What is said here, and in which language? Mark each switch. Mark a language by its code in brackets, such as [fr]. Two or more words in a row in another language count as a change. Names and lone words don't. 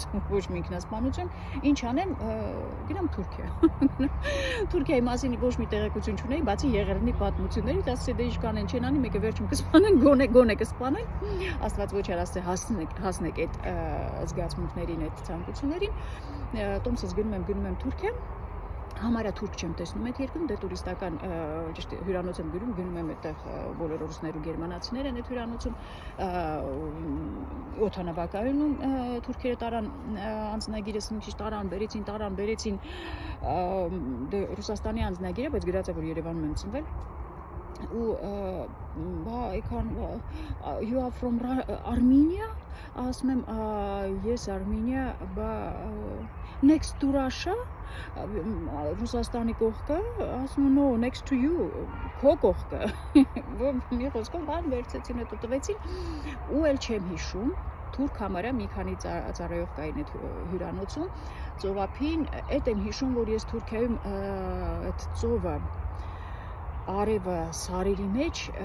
[hy] ոչ մի ինքնասպանություն, ինչ անեմ, գնամ Թուրքիա։ Թուրքիայի մասին ոչ մի տեղեկություն չունեի, բացի եղերնի պատմություններից, ասեցի դե ինչ կանեն, չեն անի, մեկը վերջում կսպանեն, գոնե կսպանեն, Աստված ոչ արասցե հասնեք այդ զգացմունքներին, այդ ցանկություններին, տոմսս գնում եմ Թուրքիա, համարյա թուրք չեմ տեսնում այդ երկրում, դե տուրիստական ճիշտ հյուրանոց եմ գնում եմ այդտեղ բոլոր ռուսներ ու գերմանացիներ են այդ հյուրանոցում, օդանավակայանում թուրքերը տարան անձնագիրս մի քիչ տարան, բերեցին, դե Ռուսաստանի անձնագիր է, բայց գրած է որ Երևանում եմ ծնվել, ու [en] you are from Armenia, [hy] ասում եմ [en] yes Armenia, next to Russia, [hy] Ռուսաստանի կողքը, ասում եմ [en] no, next to you, [hy] քո կողքը, մի խոսքով բան վերցեցին, հետո տվեցին, ու էլ չեմ հիշում, թուրք համարյա մի քանի ծառայող կային այդ հյուրանոցում, ծովափին, այդ եմ հիշում, որ ես Թուրքիայում այդ ծովը արևը սարերի մեջ